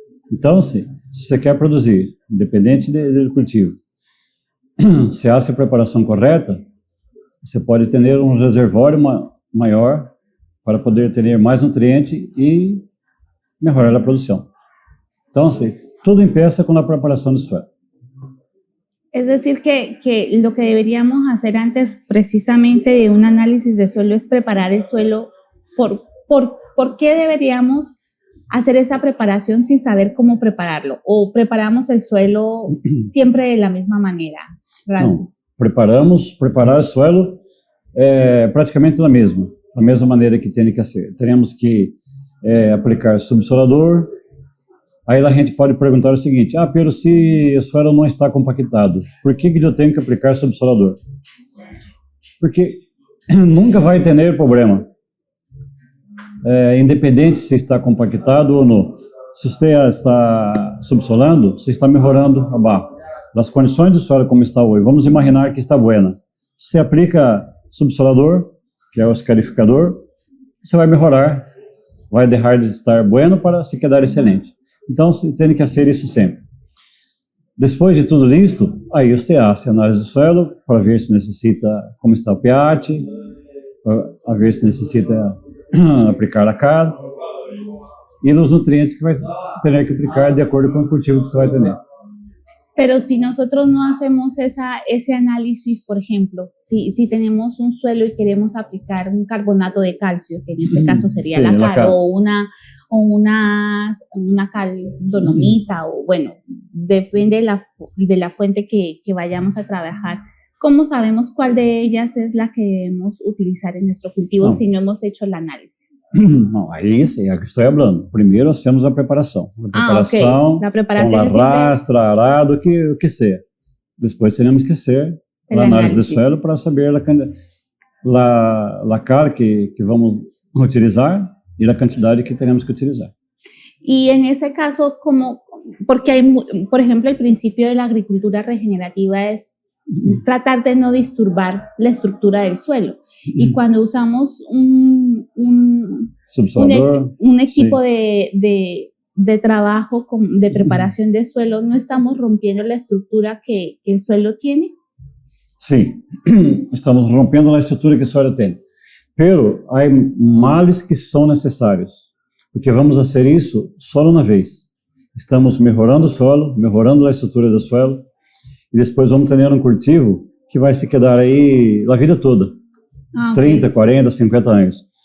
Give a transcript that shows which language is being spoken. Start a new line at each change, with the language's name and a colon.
Portuguese: Então, se você quer produzir, independente do cultivo, se há a preparação correta, você pode ter um reservório maior para poder ter mais nutriente e melhorar a produção. Então, tudo empieza com a preparação do suelo.
Spanish: Es decir, que lo que deberíamos hacer antes precisamente de un análisis de suelo es preparar el suelo. ¿Por qué deberíamos hacer esa preparación sin saber cómo prepararlo? ¿O preparamos el suelo siempre de la misma manera?
Portuguese: Não, preparar o suelo é praticamente a mesma maneira que tem que ser. Teremos que aplicar subsolador. Aí a gente pode perguntar o seguinte: Pedro, se o suelo não está compactado, por que eu tenho que aplicar subsolador? Porque nunca vai ter problema. Independente se está compactado ou não. Se você está subsolando, você está melhorando a barra. As condições do suelo como está hoje, vamos imaginar que está buena. Você aplica subsolador, que é o escarificador, você vai melhorar, vai deixar de estar bueno para se quedar excelente. Então, você tem que fazer isso sempre. Depois de tudo isto, aí você faz a análise do suelo para ver se necessita, como está o pH, para ver se necessita aplicar a cara e os nutrientes que vai ter que aplicar de acordo com o cultivo que você vai ter.
Spanish: Pero si nosotros no hacemos ese análisis, por ejemplo, si tenemos un suelo y queremos aplicar un carbonato de calcio, que en este caso sería la cal, o una cal dolomita, o bueno, depende de la fuente que vayamos a trabajar. ¿Cómo sabemos cuál de ellas es la que debemos utilizar en nuestro cultivo si no hemos hecho el análisis?
Portuguese: Não, aí sim, é o que estou falando. Primeiro nós temos a preparação. A preparação com arrastra, arado, o que seja. Depois teremos que ser a análise do suelo para saber a carga que vamos utilizar e a quantidade que teremos que utilizar.
Spanish: Y en ese caso, porque hay, por ejemplo, el principio de la agricultura regenerativa es tratar de no disturbar la estructura del suelo. Y cuando usamos un equipo de trabajo, de preparación de suelo, ¿no estamos rompiendo la estructura que el suelo tiene? Sí, estamos rompiendo la estructura que el suelo tiene.
Portuguese: Pero há males que são necessários, porque vamos fazer isso só uma vez. Estamos melhorando o solo, melhorando a estrutura do suelo, e depois vamos ter cultivo que vai se quedar aí a vida toda, 30, 40, 50 anos.